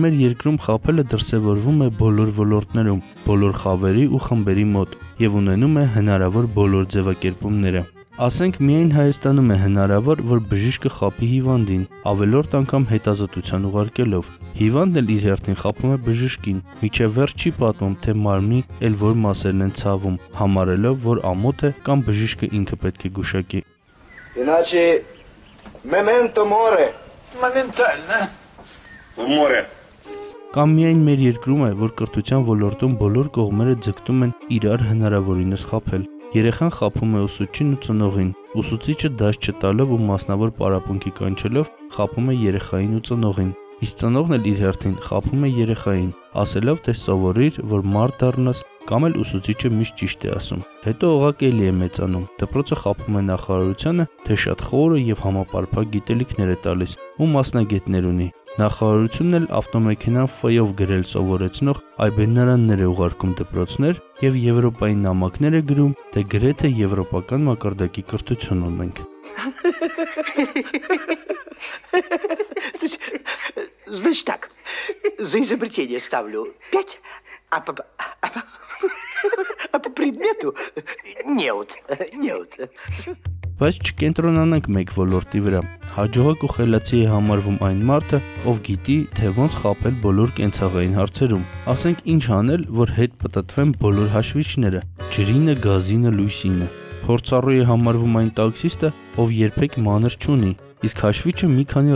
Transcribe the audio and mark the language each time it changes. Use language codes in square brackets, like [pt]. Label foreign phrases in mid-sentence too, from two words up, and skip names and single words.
[hy] մեր երկրում խաբելը դրսևորվում է բոլոր ոլորտներում, բոլոր խավերի ու խմբերի մոտ եւ ունենում է հնարավոր բոլոր ձևակերպումները։ Ասենք միայն Հայաստանում է հնարավոր, որ բժիշկը խաբի հիվանդին, ավելորդ անգամ հետազոտության ուղարկելով։ Հիվանդն էլ իր հերթին խաբում է բժշկին, մինչև վերջ չի պատմում, թե մարմնի էլ որ մասերն են ցավում, համարելով, որ ամոթ է կամ բժիշկը ինքը պետք է գուշակի։ [ru] Иначе [la] memento mori, [ru] Моментально. Море. [hy] Կամ միայն մեր երկրում է, որ կրթության ոլորտում բոլոր կողմերը ձգտում են իրար հնարավորինս խաբել։ Երեխան խաբում է ուսուցչին ու ծնողին, ուսուցիչը դաս չտալով ու մասնավոր պարապմունքի կանչելով խաբում է երեխային ու ծնողին, իսկ ծնողն էլ իր հերթին խաբում է երեխային, ասելով, թե սովորիր, որ մարդ դառնաս, կամ էլ ուսուցիչը միշտ ճիշտ է ասում։ Հետո օղակ էլի է մեծանում, դպրոցը խաբում է նախարարությանը, թե շատ խորը եւ համապարփակ գիտելիքներ է տալիս ու մասնագետներ ունի։ Նախարարությունն էլ ավտոմեքենան Ֆ-ով գրել սովորեցնող այբենարաններ է ուղարկում դպրոցներ եւ եվրոպային նամակներ է գրում, թե գրեթե եվրոպական մակարդակի կրթություն ունենք։ [ru] Значит так, за изобретение ставлю 5, а по предмету неуд. [hy] Բայց չկենտրոնանանք մեկ ոլորտի վրա։ Հաջողակ ու խելացի է համարվում այն մարդը, ով գիտի, թե ոնց խաբել բոլոր կենցաղային հարցերում։ Ասենք ինչ անել, որ հետ պտտվեն բոլոր հաշվիչները՝ ջրինը, գազինը, լույսինը։ Փորձառու է համարվում այն տաքսիստը, ով երբեք մանր չունի, իսկ հաշվիչը մի քանի